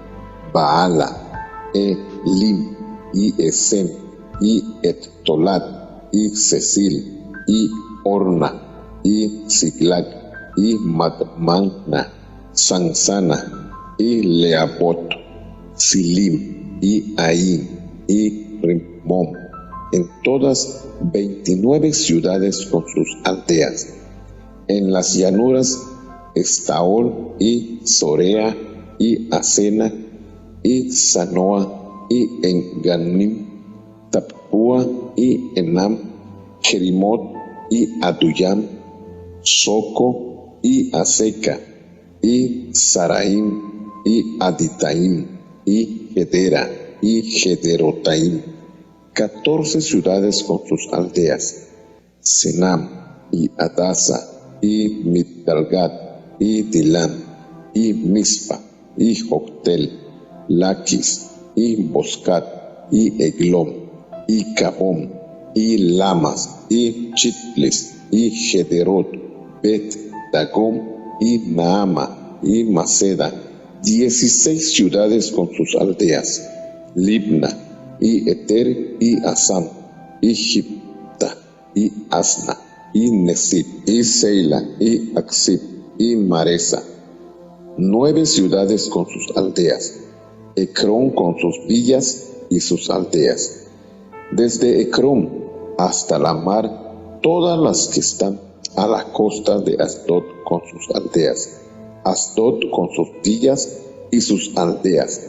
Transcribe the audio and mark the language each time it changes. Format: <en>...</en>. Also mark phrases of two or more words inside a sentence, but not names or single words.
<es>Baala, Elim, y Esem, y Ettolat, y Cecil, y Orna, y Siglag, y Madmana, Sansana, y Leabot, Silim, y Ain, y Rimón, en todas 29 ciudades con sus aldeas. En las llanuras, Estaol, y Sorea, y Asena, y Sanoa, y Enganim, Tapúa, y Enam, Jerimot, y Aduyam, Soco, y Aseca, y Saraim, y Aditaim, y Gedera, y Gederotaim, 14 ciudades con sus aldeas. Senam, y Adasa, y Migdalgad, y Dilam, y Mispa, y Joctel, Laquis, y Boscat, y Eglom, y Cabón, y Lamas, y Chitlis, y Gederot, Bet Dagom, y Naama, y Maceda, 16 ciudades con sus aldeas. Libna, y Eter, y Asam, y Gipta, y Asna, y Nesib, y Seila, y Aksib, y Maresa, 9 ciudades con sus aldeas. Ecrón con sus villas y sus aldeas. Desde Ecrón hasta la mar, todas las que están a la costa de Asdod con sus aldeas. Asdod con sus villas y sus aldeas.</es>